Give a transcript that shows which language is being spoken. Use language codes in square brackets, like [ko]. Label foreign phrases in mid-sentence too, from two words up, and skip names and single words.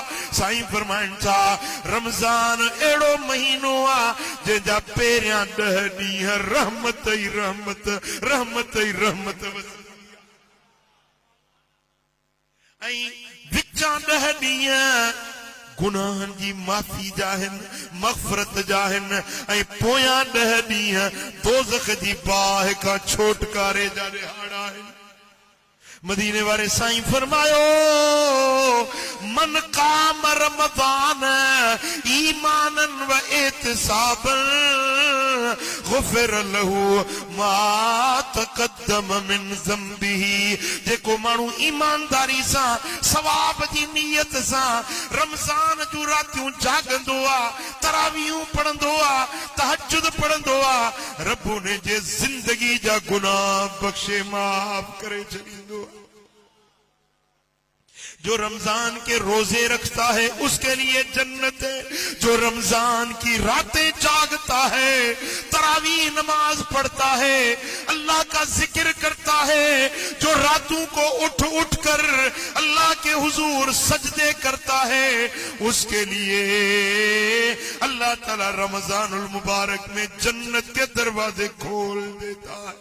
[sd] साईं फरमाइनि था रमज़ान अहिड़ो महीनो आ जंहिंजा पहिरियां 10 ॾींहं रहमत ई रहमत, रहमत ई रहमत ऐं विचां 10 ॾींहं गुनाहन जी माफ़ी जा आहिनि, मग़फ़रत जा आहिनि, ऐं पोयां 10 ॾींहं दोज़ख जी बाहि खां छोटकारे जा ॾिहाड़ा आहिनि। मदीने वारे साईं फरमायो [ar] من قام رمضان إيمانا واحتسابا غفر له ما تقدم من ذنبه. [sd] जेको माण्हू ईमानदारी सां सवाब जी नियत सां रमज़ान जूं रातियूं जागंदो आ, तरावियूं पढ़ंदो आ, तहज्जुद पढ़ंदो आ, रब उन जे ज़िंदगी जा गुनाह बख़्शे माफ़ करे छॾींदो। [ur] جو رمضان کے روزے رکھتا ہے اس کے لیے جنت ہے، جو رمضان کی راتیں جاگتا ہے، تراویح نماز پڑھتا ہے، اللہ کا ذکر کرتا ہے، جو راتوں کو اٹھ اٹھ کر اللہ کے حضور سجدے کرتا ہے، اس کے لیے اللہ تعالیٰ رمضان المبارک میں جنت کے دروازے کھول دیتا ہے.